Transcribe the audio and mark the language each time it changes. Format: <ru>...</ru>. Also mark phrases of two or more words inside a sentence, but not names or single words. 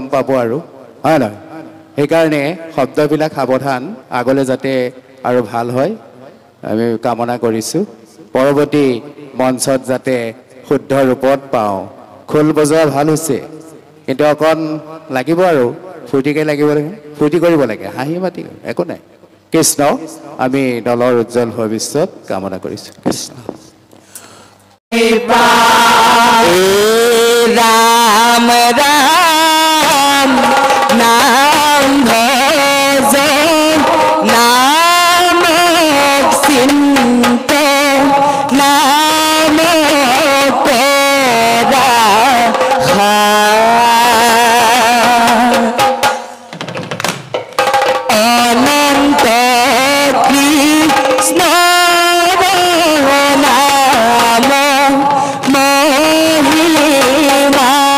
<as>পাব আৰু হয় নহয় সেইকাৰণে শব্দবিলাক সাৱধান আগলৈ যাতে আৰু ভাল হয় আমি কামনা কৰিছোঁ পৰৱৰ্তী মঞ্চত যাতে শুদ্ধ ৰূপত পাওঁ খোল বজোৱা ভাল হৈছে কিন্তু অকণ লাগিব আৰু ফূৰ্তিকৈ লাগিব ফূৰ্তি কৰিব লাগে হাঁহি মাতি একো নাই কৃষ্ণ আমি দলৰ উজ্জ্বল ভৱিষ্যত কামনা কৰিছোঁ কৃষ্ণ</as> <hi>राम राम नाम भजो नाम सिंते नाम तेरा अनंत कृष्ण नाम महिमा</hi>